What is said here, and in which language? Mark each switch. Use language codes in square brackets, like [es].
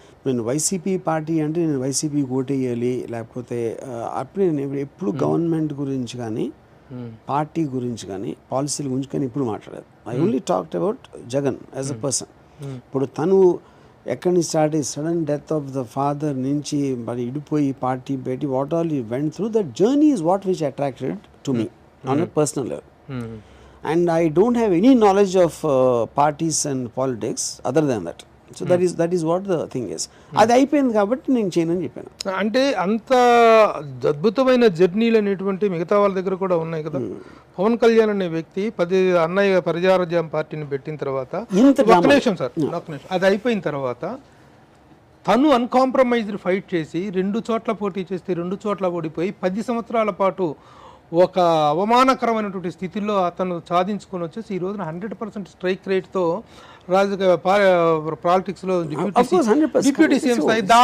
[te] నేను YCP party అంటే నేను వైసీపీకి ఓటేయాలి, లేకపోతే అప్పుడు నేను ఎప్పుడు గవర్నమెంట్ గురించి కానీ పార్టీ గురించి కానీ పాలసీల గురించి కానీ ఇప్పుడు మాట్లాడలేదు. [en] I only talked about Jagan as a person. [te] ఇప్పుడు తను ఎక్కడి నుంచి స్టార్ట్ అయ్యి [en] sudden death of the father [te] నుంచి మరి ఇడిపోయి పార్టీ పెట్టి [en] What all you went through, that journey is what which attracted to me on a personal level. And I don't have any knowledge of parties and politics other than that. So that is what the thing is. [te] అది అయిపోయింది కాబట్టి నేను చేయనని చెప్పాను. అంటే అంత అద్భుతమైన జర్నీలు అనేటువంటి మిగతా వాళ్ళ దగ్గర కూడా ఉన్నాయి కదా. పవన్ కళ్యాణ్ అనే వ్యక్తి అన్నయ్య ప్రజారాజ్యం పార్టీని పెట్టిన తర్వాత ఒక్క నిమిషం అది అయిపోయిన తర్వాత తను అన్కాంప్రమైజ్డ్ ఫైట్ చేసి 2 చోట్ల పోటీ చేస్తే 2 చోట్ల ఓడిపోయి 10 సంవత్సరాల పాటు ఒక అవమానకరమైనటువంటి స్థితిలో అతను సాధించుకొని వచ్చేసి ఈ రోజున 100% స్ట్రైక్ రేట్తో రాజకీయ పాలిటిక్స్లో డిప్యూటీ సీఎం స్థాయి.